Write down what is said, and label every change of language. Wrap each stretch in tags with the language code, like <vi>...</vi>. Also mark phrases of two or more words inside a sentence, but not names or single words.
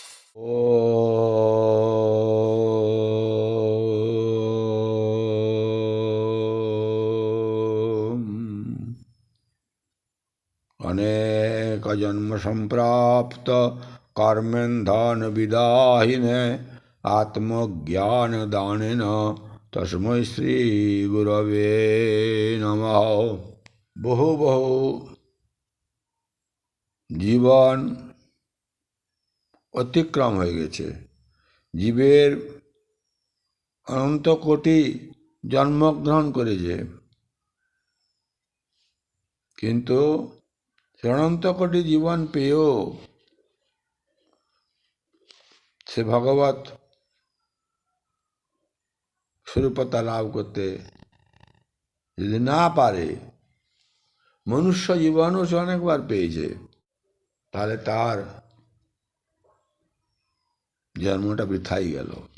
<sa>अनेक जन्म संप्राप्त कर्मेन्धन विदाहिने आत्मज्ञान दानेन तस्मै श्री गुरवे नमः।</sa> <bn>বহু বহু জীবন অতিক্রম হয়ে গেছে, জীবের অনন্ত কোটি জন্মগ্রহণ করেছে, কিন্তু অনন্ত কোটি জীবন পেয়েও সে ভগবত স্বরূপতা লাভ করতে যদি না পারে, মনুষ্য জীবনও সে অনেকবার পেয়েছে, তাহলে তার জন্মটা বৃথাই গেল।</bn>